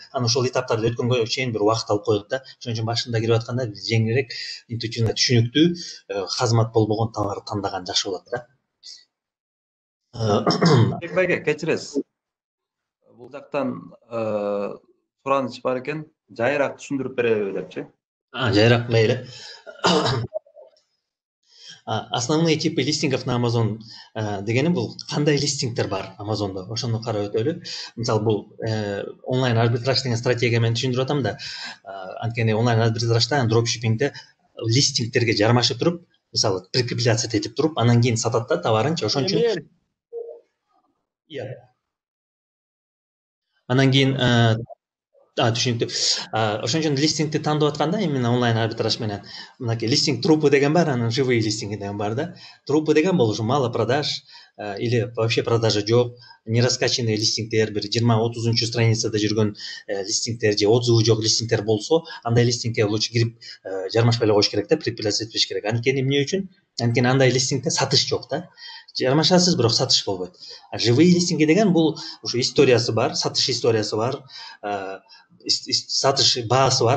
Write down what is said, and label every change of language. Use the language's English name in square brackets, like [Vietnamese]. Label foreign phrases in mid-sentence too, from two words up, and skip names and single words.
[Kyrgyz] Аны ошол этаптарды өткөнгө чейин бир убакыт алып коет да. Ошон үчүн башында кирип атканда жеңилирээк, интуитивно түшүнүктүү, хазмат болбогон товар тандаган жакшы болот да. Байке, кечиресиз. Бул жактан сураныч бар экен, жайыраак түшүндүрүп береби депчи. Жайыраак мейли. [Russian] Основные типы листингов на Amazon [Kyrgyz] дегени бул кандай листингдер бар Amazon'да, ошону карап өтөлү. Мисалы бул онлайн арбитраж деген стратегия менен түшүндүрүп атам да. Анткени онлайн арбитражда, дропшиппингде листингдерге жармашып туруп, мисалы прикрепляция этип туруп, анан кийин сатат да товарынчы. Ошон үчүн анан кийин түшүнүктүү. Ошон үчүн листингди тандап атканда именно онлайн арбитраж менен мынакей листинг трупы деген бар, анан [Russian] живые листинги [Kyrgyz] деген бар да. Трупы деген бул ушу [Russian] мало продаж или вообще продажа [Kyrgyz] жок, [Russian] не раскачанный [Kyrgyz] листингдер, бир 20-30 страницада жүргөн листингдер же отзывы жок листингдер болсо, андай листингге лучше кирип жармашпай эле коюш керек да, прикрепляция этпеш керек. Анткени эмне үчүн? Анткени андай листингде сатыш жок да. Жармашасыз, бирок сатыш болбойт. [Russian] Живые листинги [Kyrgyz] деген бул ушу историясы бар, сатыш историясы бар, сатыш баасы бар.